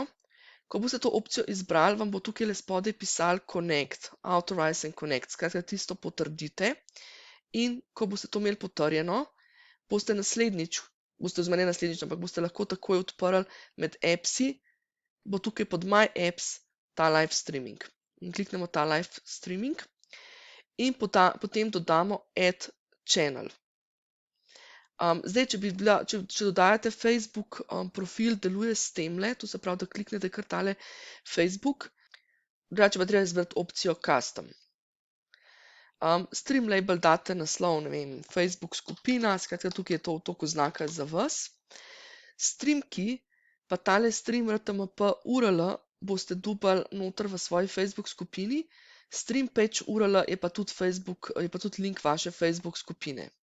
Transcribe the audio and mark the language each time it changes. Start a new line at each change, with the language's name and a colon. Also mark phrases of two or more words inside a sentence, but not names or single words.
Slovenian: Ko boste to opcijo izbrali, vam bo tukaj spodaj pisal
English: Connect, Authorize and Connect,
Slovenian: skratka tisto potrdite. In ko boste to imeli potrjeno, boste naslednjič, ampak boste lahko takoj odprli med appsi, bo tukaj pod
English: My Apps
Slovenian: ta
English: live streaming.
Slovenian: In kliknemo ta
English: live streaming
Slovenian: in potem dodamo
English: Add Channel.
Slovenian: Zdaj, če dodajate Facebook profil, deluje s temle, to se pravi, da kliknete kar tale Facebook, drugače pa treba izbrati opcijo Custom.
English: Stream label
Slovenian: date naslov, ne vem, Facebook skupina, skratka tukaj je to toliko znaka za vas.
English: Stream key,
Slovenian: pa tale
English: stream RTMP URL
Slovenian: boste dobili noter v svoji Facebook skupini.
English: Stream page URL
Slovenian: je pa tudi link vaše Facebook skupine.